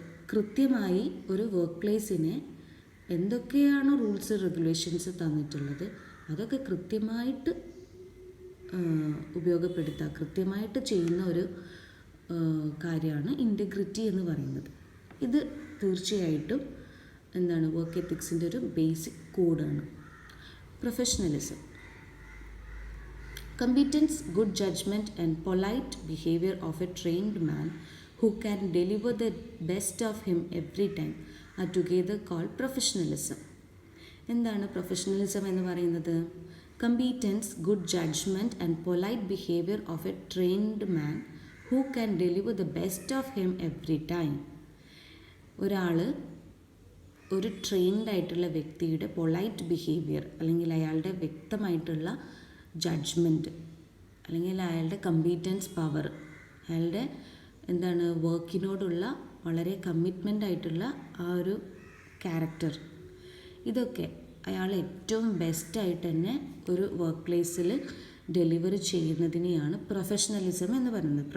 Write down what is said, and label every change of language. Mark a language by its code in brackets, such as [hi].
[ml] കൃത്യമായി ഒരു വർക്ക് പ്ലേസിനെ എന്തൊക്കെയാണോ റൂൾസ് റെഗുലേഷൻസ് തന്നിട്ടുള്ളത് അതൊക്കെ കൃത്യമായിട്ട് ഉപയോഗപ്പെടുത്തുക, കൃത്യമായിട്ട് ചെയ്യുന്ന ഒരു കാര്യമാണ് ഇൻറ്റഗ്രിറ്റി എന്ന് പറയുന്നത്. ഇത് തീർച്ചയായിട്ടും എന്താണ് വർക്ക് എത്തിക്സിൻ്റെ ഒരു ബേസിക് കോഡാണ്. Professionalism. [en] Competence, good judgment and polite behavior of a trained man who can deliver the best of him every time are together called professionalism. [ml] എന്താണ് പ്രൊഫഷണലിസം എന്ന് പറയുന്നത്? [en] Competence, good judgment and polite behavior of a trained man who can deliver the best of him every time. [ml] ഒരാൾ ഒരു trained ആയിട്ടുള്ള വ്യക്തിയുടെ polite behaviour അല്ലെങ്കിൽ അയാളുടെ വ്യക്തമായിട്ടുള്ള ജഡ്ജ്മെൻറ്റ് അല്ലെങ്കിൽ അയാളുടെ കമ്പീറ്റൻസ് പവർ, അയാളുടെ എന്താണ് വർക്കിനോടുള്ള വളരെ കമ്മിറ്റ്മെൻ്റ് ആയിട്ടുള്ള ആ ഒരു ക്യാരക്ടർ, ഇതൊക്കെ അയാൾ ഏറ്റവും ബെസ്റ്റായിട്ട് തന്നെ ഒരു വർക്ക് പ്ലേസിൽ ഡെലിവർ ചെയ്യുന്നതിനെയാണ് പ്രൊഫഷണലിസം എന്ന് പറയുന്നത്.